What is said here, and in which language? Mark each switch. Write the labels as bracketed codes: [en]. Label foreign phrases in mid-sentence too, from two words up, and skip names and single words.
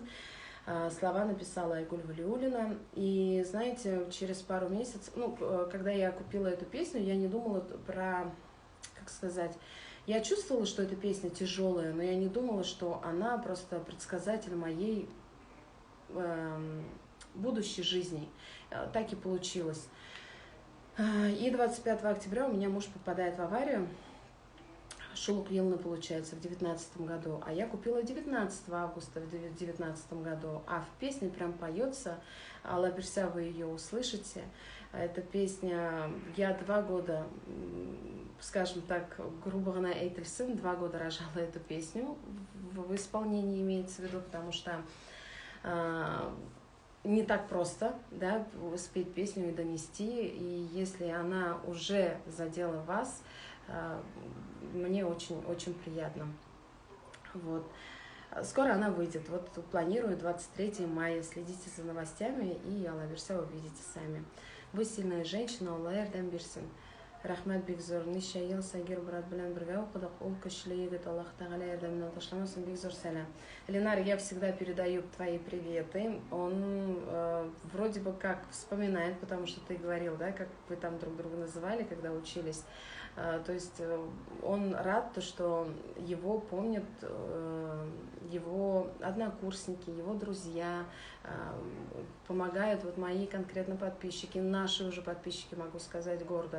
[ru] Слова написала Айгуль Валиуллина. И знаете, через пару месяцев, когда я купила эту песню, я не думала про, как сказать, я чувствовала, что эта песня тяжелая, но я не думала, что она просто предсказатель моей будущей жизни. Так и получилось. И 25 октября у меня муж попадает в аварию. [tt] Шулук Елны, [ru] получается, в 2019 году. А я купила 19 августа в 2019 году. А в песне прям поется. [tt] Алла берсе, [ru] вы ее услышите. Эта песня, я 2 года, скажем так, грубо говоря, Эйтельсен, 2 года рожала эту песню в исполнении, имеется в виду, потому что не так просто, да, спеть песню и донести, и если она уже задела вас, мне очень-очень приятно. Вот. Скоро она выйдет. Вот планирую 23 мая. Следите за новостями, и [tt] Алла берсе [ru] увидите сами. Вы сильная женщина, [tt] Алла ярдәм берсин. Рахмат бик зур. Ничә ел Сагир брат белән бергә укыдык. Ул көчле егет, Аллаһ Тәгалә ярдәменнән ташламасын, бик зур сәлам. [ru] Ленар, я всегда передаю твои приветы. Он вроде бы как вспоминает, потому что ты говорил, да, как вы там друг друга называли, когда учились. То есть он рад, что его помнят его однокурсники, его друзья, помогают вот мои конкретно подписчики, наши уже подписчики, могу сказать гордо.